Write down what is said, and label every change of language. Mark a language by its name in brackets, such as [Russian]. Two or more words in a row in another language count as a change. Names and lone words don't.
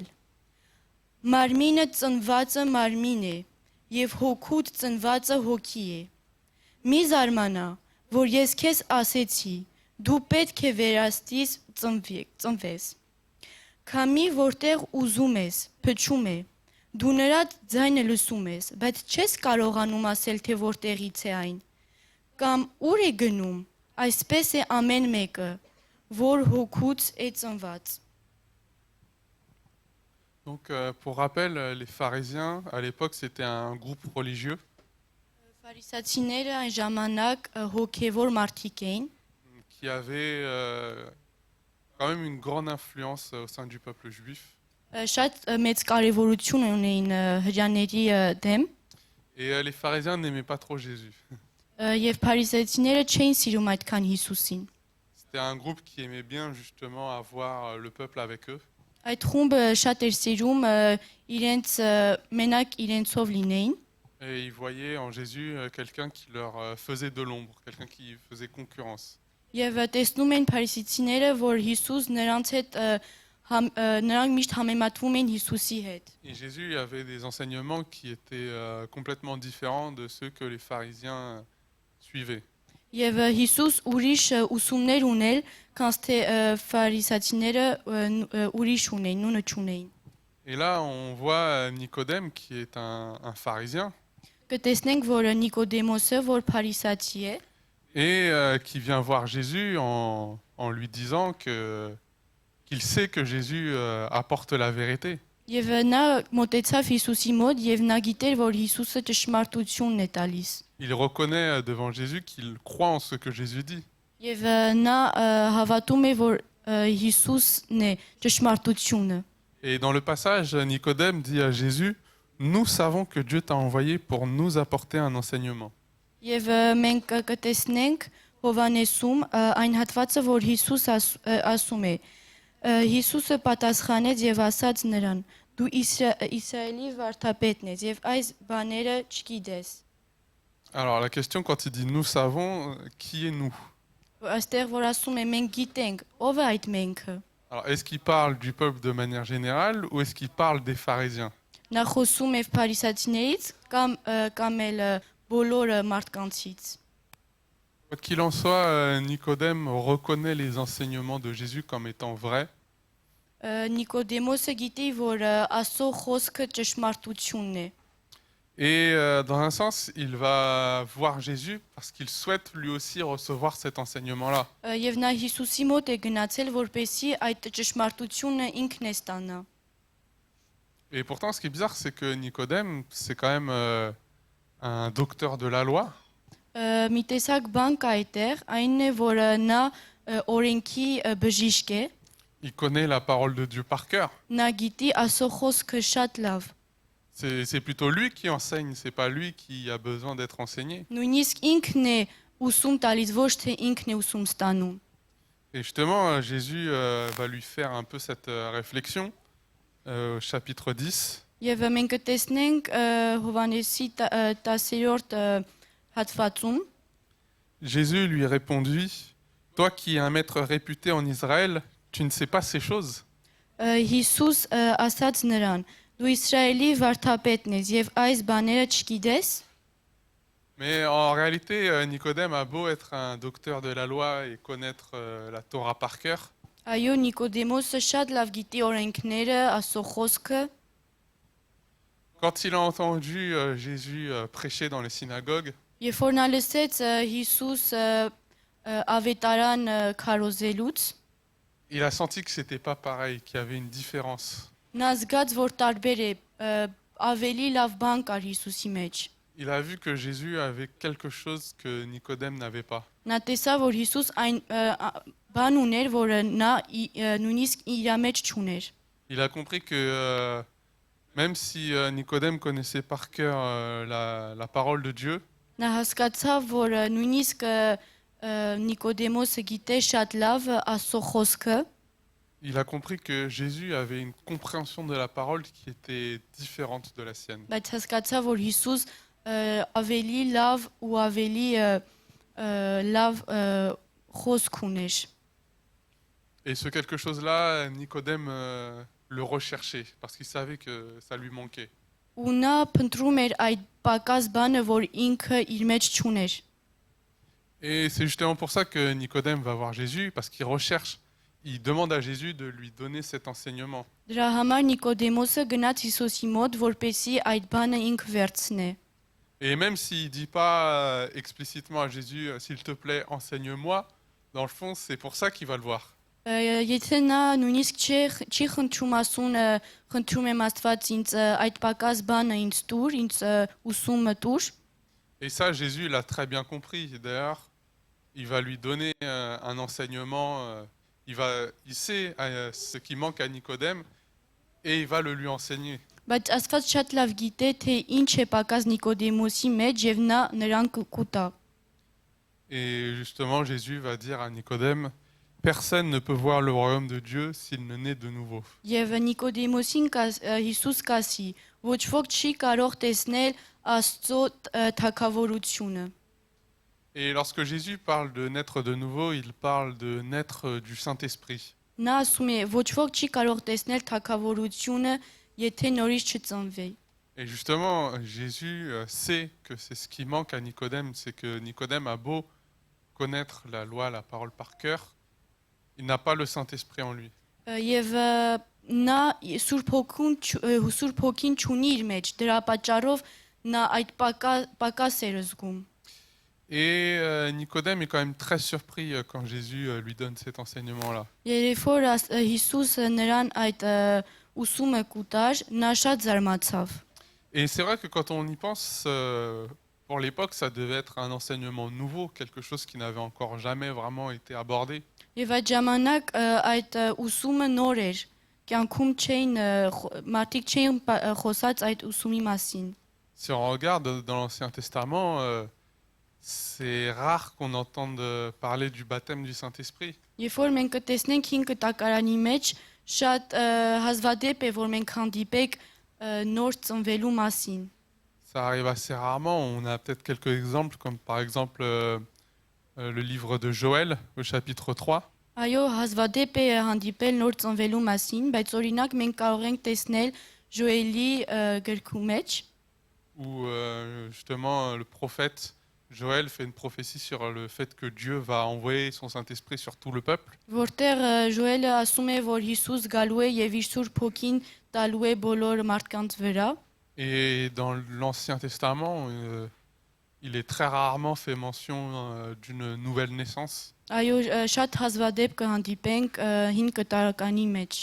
[Armenian] Մարմինը ծնվածը մարմին է եւ հոգուց ծնվածը հոգի է։ Մի զարմանա, որ ես քեզ ասեցի, դու պետք է վերաստից ծնվես։ Քամի որտեղ ուզում ես, փչում է։ Դու նրա ձայնը լսում ես, բայց չես կարողանում ասել, թե որտեղից է այն։ Կամ ուր է գնում, այսպես է ամեն մեկը, որ հոգուց է ծնված։ [French] Donc, pour rappel, les pharisiens, à l'époque, c'était un groupe religieux [Armenian] Փարիսացիները այն ժամանակ հոգևոր մարդիկ էին, [French] qui avait quand même une grande influence au sein du peuple juif. [Armenian] շատ մեծ կարևորություն ունեին հրեաների դեմ, [French] Et les pharisiens n'aimaient pas trop Jésus. [Armenian] եւ փարիսեցիները չէին սիրում այդքան Հիսուսին։ [French] C'était un groupe qui aimait bien justement avoir le peuple avec eux. [Armenian] Այդ խումբը շատ էր սիրում իրենց մենակ իրենցով լինեին [French] Et ils voyaient en Jésus quelqu'un qui leur faisait de l'ombre, quelqu'un qui faisait concurrence. [Armenian] եւ տեսնում են փարիսեցիները, որ Հիսուս նրանց հետ նրանք միշտ համեմատվում են Հիսուսի հետ։ [French] Et Jésus avait des enseignements qui étaient complètement différents de ceux que les pharisiens suivaient. [Armenian] Եվ Հիսուս ուրիշ ուսումներ ունել, քան թե ֆարիսացիները ուրիշ ունեին, նույնը չունեին։ [French] Et là, on voit Nicodème qui est un pharisien [Armenian] Կտեսնենք, որ Նիկոդեմոսը, որ փարիսացի է, [French] et qui vient voir Jésus en lui disant qu'il sait que Jésus apporte la vérité. [Armenian] Եվ նա մոտեցավ Հիսուսի մոտ եւ նա գիտեր, որ Հիսուսը ճշմարտությունն է տալիս։ [French] Il reconnaît devant Jésus qu'il croit en ce que Jésus dit. [Armenian] Եվ նա հավատում է, որ Հիսուսն է ճշմարտությունը։ [French] Et dans le passage, Nicodème dit à Jésus, nous savons que Dieu t'a envoyé pour nous apporter un enseignement. [Armenian] Եվ մենք կտեսնենք Հովանեսում այն հատվածը, որ Հիսուս ասում է. Հիսուսը պատասխանեց եւ ասաց նրան. դու Իսրայելի վարդապետն ես եւ այս բաները չգիտես։ [French] Alors la question quand il dit nous savons, qui est nous? [Armenian] Այստեղ որ ասում է մենք գիտենք, ով է այդ menքը։ [French] Alors est-ce qu'il parle du peuple de manière générale ou est-ce qu'il parle des pharisiens? [Armenian] Նա խոսում է փարիսացիներից կամ էլ բոլոր մարդկանցից։ [French] Quoi qu'il en soit, Nicodème reconnaît les enseignements de Jésus comme étant vrais. [Armenian] Նիկոդեմոսը գիտի, որ Աստծո խոսքը ճշմարտությունն է։ [French] Et dans un sens, il va voir Jésus parce qu'il souhaite lui aussi recevoir cet enseignement-là. [Armenian] Եվ նա Հիսուսի մոտ է գնացել, որպեսզի այդ ճշմարտությունը ինքն է ստանա։ [French] Et pourtant, ce qui est bizarre, c'est que Nicodème, c'est quand même un docteur de la loi. [Armenian] Մի տեսակ բան կա այդտեղ, այնն է, որ նա օրենքի բժիշկ է, [French] Il connaît la parole de Dieu par cœur. [Armenian] նա գիտի Աստծո խոսքը շատ լավ։ [French] C'est plutôt lui qui enseigne, c'est pas lui qui a besoin d'être enseigné. [Armenian] Նույնիսկ ինքն է ուսում տալիս, ոչ թե ինքն է ուսում ստանում։ [French] Et justement, Jésus va lui faire un peu cette réflexion au chapitre 10. [Armenian] Եվ մենք կտեսնենք Հովանեսի 10-րդ հատվածում, [French] Jésus lui répondit, toi qui es un maître réputé en Israël, tu ne sais pas ces choses. [Armenian] Հիսուս ասաց նրան. Դու Իսրայելի վարդապետն ես եւ այս բաները չգիտես։ [French] Mais en réalité, Nicodème a beau être un docteur de la loi et connaître la Torah par cœur, [Armenian] Այո, Նիկոդեմոսը շատ լավ գիտի օրենքները, Աստծո խոսքը, [French] quand il a entendu Jésus prêcher dans les synagogues, [Armenian] երբ որ նա լսեց Հիսուս ավետարան քարոզելուց, [French] il a senti que c'était pas pareil, qu'il y avait une différence. [Armenian] նա զգաց, որ տարբեր է, ավելի լավ բան կար Հիսուսի մեջ։ [French] Il a vu que Jésus avait quelque chose que Nicodème n'avait pas. [Armenian] Նա տեսավ, որ Հիսուս այն բան ուներ, որը նա նույնիսկ իր մեջ չուներ։ [French] Il a compris que même si Nicodème connaissait par cœur la parole de Dieu, [Armenian] Նա հասկացավ, որ նույնիսկ Նիկոդեմոսը գիտե շատ լավ Աստծո խոսքը, [French] il a compris que Jésus avait une compréhension de la parole qui était différente de la sienne. [Armenian] բայց հասկացավ, որ Հիսուս ավելի լավ ու ավելի լավ խոսք ուներ։ [French] Et ce quelque chose-là, Nicodème le recherchait parce qu'il savait que ça lui manquait. [Armenian] Ու նա փնտրում էր այդ պակաս բանը, որ ինքը իր մեջ չուներ։ [French] Et c'est justement pour ça que Nicodème va voir Jésus, parce qu'il recherche, il demande à Jésus de lui donner cet enseignement. [Armenian] Դրա համար Նիկոդեմոսը գնաց Հիսուսի մոտ, որպեսզի այդ բանը ինքը վերցնե։ [French] Et même s'il ne dit pas explicitement à Jésus, s'il te plaît, enseigne-moi, dans le fond, c'est pour ça qu'il va le voir. [Armenian] Եթե նա նույնիսկ չի խնդրում ասուն, խնդրում եմ Աստված ինձ այդ պակաս բանը ինձ տուր, ինձ ուսումը տուր։ [French] Et ça, Jésus l'a très bien compris. D'ailleurs, il va lui donner un enseignement, il sait ce qui manque à Nicodème et il va le lui enseigner. [Armenian] Բայց Աստված շատ լավ գիտե, թե ինչ է պակաս Նիկոդեմոսի մեջ եւ նա նրան կուտա։ [French] Et justement, Jésus va dire à Nicodème, personne ne peut voir le royaume de Dieu s'il ne naît de nouveau. [Armenian] Եվ Նիկոդեմոսին Հիսուս կասի. Ոչ ոք չի կարող տեսնել Աստծո թագավորությունը։ [French] Et lorsque Jésus parle de naître de nouveau, il parle de naître du Saint-Esprit. [Armenian] Նա ասում է, ոչ ոք չի կարող տեսնել թագավորությունը, եթե նորից չծնվի։ [French] Et justement, Jésus sait que c'est ce qui manque à Nicodème, c'est que Nicodème a beau connaître la loi, la parole par cœur, il n'a pas le Saint-Esprit en lui. [Armenian] Եվ նա Սուրբ Հոգին չունի իր մեջ, դրա պատճառով նա այդ պակաս էր զգում։ [French] Et Nicodème est quand même très surpris quand Jésus lui donne cet enseignement-là. [Armenian] Երբ որ Հիսուս նրան այդ ուսումը կուտար, նա շատ զարմացավ։ [French] Et c'est vrai que quand on y pense, pour l'époque, ça devait être un enseignement nouveau, quelque chose qui n'avait encore jamais vraiment été abordé. [Armenian] Եվ այդ ժամանակ այդ ուսումը նոր էր։ Կյանքում մարդիկ չէին խոսած այդ ուսումի մասին։ [French] Si on regarde dans l'Ancien Testament, c'est rare qu'on entende parler du baptême du Saint-Esprit. [Armenian] Երբ որ մենք կտեսնենք 5 կտակարանի մեջ շատ հազվադեպ է որ մենք հանդիպենք նոր ծնվելու մասին։ [French] Ça arrive assez rarement. On a peut-être quelques exemples, comme par exemple le livre de Joël, au chapitre 3. [Armenian] Այո, հազվադեպ է հանդիպել նոր ծնվելու մասին, բայց օրինակ մենք կարող ենք տեսնել Ժոելի գրքի մեջ, [French] Où justement le prophète Joël fait une prophétie sur le fait que Dieu va envoyer son Saint-Esprit sur tout le peuple. [Armenian] որտեղ Ժոելը ասում է, որ Հիսուս գալու է եւ իր Սուրբ Հոգին տալու է բոլոր մարդկանց վրա։ [French] Et dans l'Ancien Testament, il est très rarement fait mention d'une nouvelle naissance. [Armenian] Այո, շատ հազվադեպ կհանդիպենք 5 կտակարանի մեջ։